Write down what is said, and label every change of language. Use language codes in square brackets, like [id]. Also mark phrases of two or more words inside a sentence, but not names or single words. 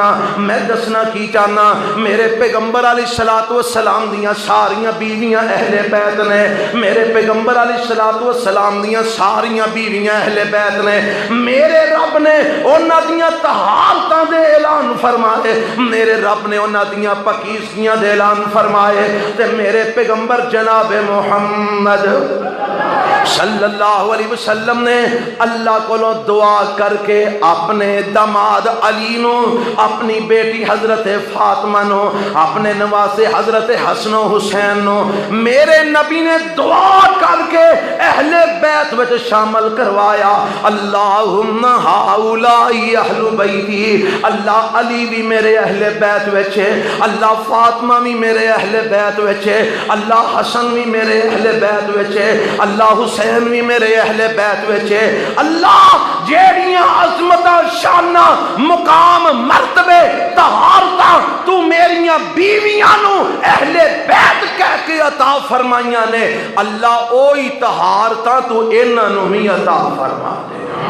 [pa] میں دسنا کی چاہنا، میرے پیغمبر [ar] عليه الصلاة والسلام [pa] دیاں ساریاں بیویاں اہل بیت نے، میرے پیغمبر [ar] عليه الصلاة والسلام [pa] دیاں ساریاں بیویاں اہل بیت نے. میرے رب نے انہاں دیاں طہارتاں دے اعلان فرمائے، میرے رب نے انہاں دیاں پاکیزگیاں دے اعلان فرمائے. تے میرے پیغمبر جنابِ محمد [ar] صلى الله عليه وسلم [pa] نے اللہ کو دعا کرکے اپنے داماد علی نوں، اپنی بیٹی حضرت فاطمہ نوں، اپنے نواسے حضرت حسن حسین نوں میرے نبی نے دعا کرکے اہل بیت وچ شامل کروایا. [ar] اللهم هؤلاء أهل بيتي, [pa] اللہ علی بھی میرے اہل بیت وچ ہے، اللہ فاطمہ بھی میرے اہل بیت وچ ہے، اللہ حسن بھی میرے اہل بیت وچ ہے، اللہ حسین بھی میرے اہل بیت وچ ہے. اللہ جیہڑیاں عظمتاں شانا مقام مرتبے طہارتاں تو میریاں بیویاں نوں اہل بیت کہہ کے عطا فرمائیاں نے، اللہ اوہی طہارتاں تو انہاں نوں بھی عطا فرما دے.